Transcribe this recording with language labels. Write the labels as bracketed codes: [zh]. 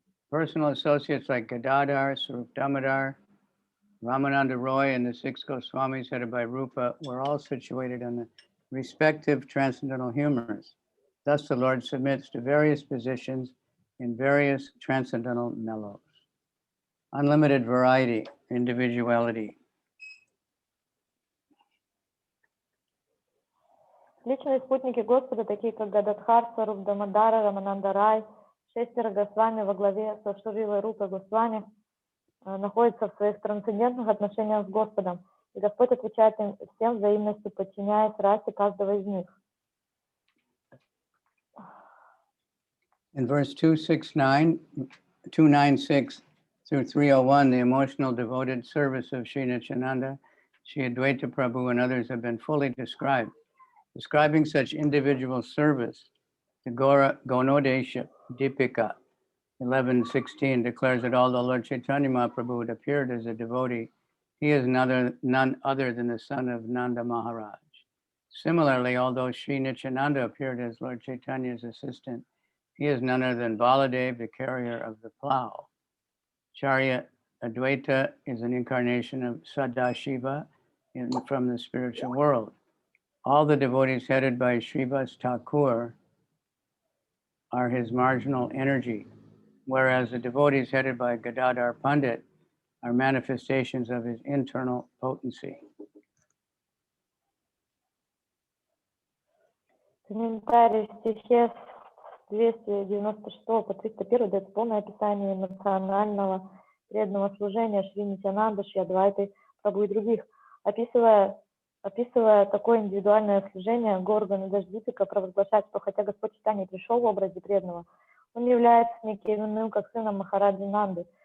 [en] Personal associates like Gadadhar, Swarup Damodar, Ramananda Roy, and the six Goswamis headed by Rupa were all situated on the respective transcendental humors. Thus the Lord submits to various positions in various transcendental mellows. Unlimited variety, individuality. [ru] Личные спутники Господа, такие как Гададхар, Сваруб Дамодара, Рамананда Рай, 6 Госвами во главе со Шрилой Рупой Госвами, находятся в своих трансцендентных отношениях с Господом. И Господь отвечает им всем взаимностью, подчиняясь расе каждого из них. [en] In verse 296 through 301, the emotional devoted service of Sri Nityananda, Sri Advaita Prabhu, and others have been fully described. Describing such individual service, the Gonodesha Dipika 11:16 declares that although Lord Chaitanya Mahaprabhu had appeared as a devotee, he is none other than the son of Nanda Maharaj. Similarly, although Sri Nityananda appeared as Lord Chaitanya's assistant, he is none other than Baladev, the carrier of the plow. Charya Advaita is an incarnation of Sadashiva from the spiritual world. All the devotees headed by Srivas Thakur are his marginal energy, whereas the devotees headed by Gadadhar Pandit are manifestations of his internal potency. [ru] Комментарий в стихе с 296 по 301 дает полное описание эмоционального преданного служения Шри Нитянанды, Шри Адвайты, Прабху и других. Описывая такое индивидуальное служение, Горгана Даждипика провозглашает, что хотя Господь Чайтанья пришел в образе преданного, он является неким иным, как сыном Махараджи Нанды.